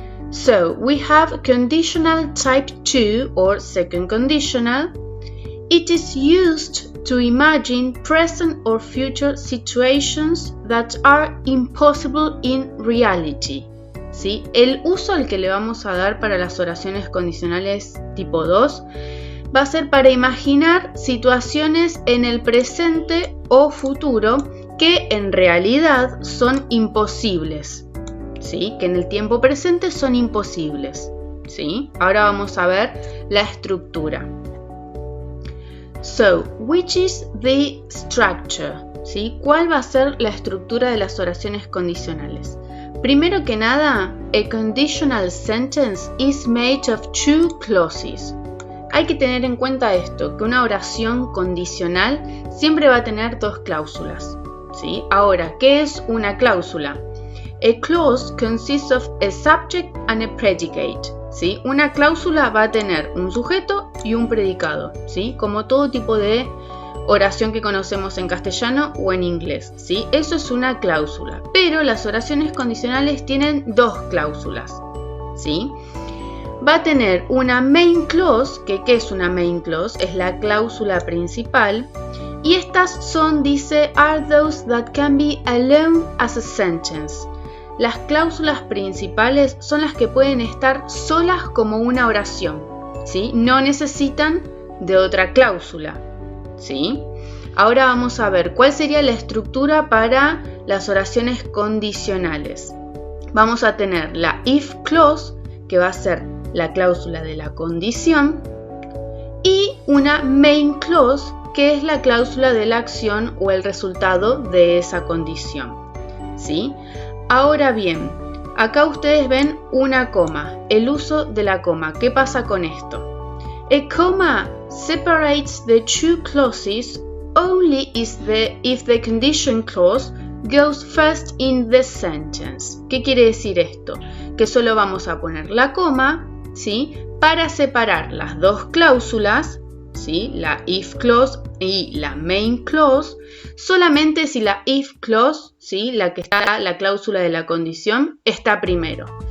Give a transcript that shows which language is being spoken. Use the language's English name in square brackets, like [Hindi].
[English] So, we have conditional type 2 or second conditional. It is used to imagine present or future situations that are impossible in reality. [Spanish] ¿Sí? El uso al que le vamos a dar para las oraciones condicionales tipo 2 va a ser para imaginar situaciones en el presente o futuro que en realidad son imposibles. ¿Sí? Que en el tiempo presente son imposibles. ¿Sí? Ahora vamos a ver la estructura. [English] So, which is the structure? [Spanish] ¿Sí? ¿Cuál va a ser la estructura de las oraciones condicionales? Primero que nada, [English] a conditional sentence is made of two clauses. [Spanish] Hay que tener en cuenta esto, que una oración condicional siempre va a tener dos cláusulas. ¿Sí? Ahora, ¿qué es una cláusula? [English] A clause consists of a subject and a predicate. [Spanish] ¿Sí? Una cláusula va a tener un sujeto y un predicado, ¿sí? Como todo tipo de oración que conocemos en castellano o en inglés, ¿sí? Eso es una cláusula. Pero las oraciones condicionales tienen dos cláusulas, ¿sí? Va a tener una main clause, que ¿qué es una main clause? Es la cláusula principal. Y estas son, dice, [English] are those that can be alone as a sentence. [Spanish] Las cláusulas principales son las que pueden estar solas como una oración, ¿sí? No necesitan de otra cláusula, ¿sí? Ahora vamos a ver cuál sería la estructura para las oraciones condicionales. Vamos a tener la if clause, que va a ser la cláusula de la condición, y una main clause, que es la cláusula de la acción o el resultado de esa condición, ¿sí? Ahora bien, acá ustedes ven una coma, el uso de la coma. ¿Qué pasa con esto? [English] A comma separates the two clauses only if the condition clause goes first in the sentence. [Spanish] ¿Qué quiere decir esto? Que solo vamos a poner la coma, ¿sí? Para separar las dos cláusulas, ¿sí? La if clause y la main clause, solamente si la if clause, ¿sí? La que está la cláusula de la condición, está primero.